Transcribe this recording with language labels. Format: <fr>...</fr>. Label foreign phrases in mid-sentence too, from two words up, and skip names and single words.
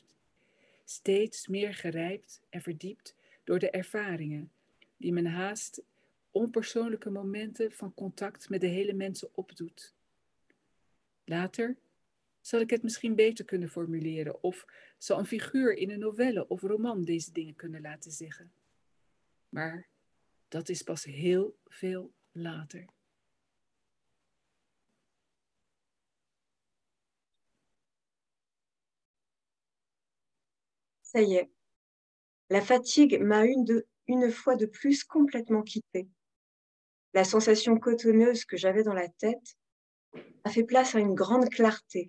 <nl>Steeds meer gerijpt en verdiept door de ervaringen die men haast onpersoonlijke momenten van contact met de hele mensen opdoet. Later zal ik het misschien beter kunnen formuleren of zal een figuur in een novelle of roman deze dingen kunnen laten zeggen. Maar dat is pas heel veel later.</nl> <fr>Ça y est, la fatigue m'a une fois de plus complètement quittée. La sensation cotonneuse que j'avais dans la tête a fait place à une grande clarté.</fr>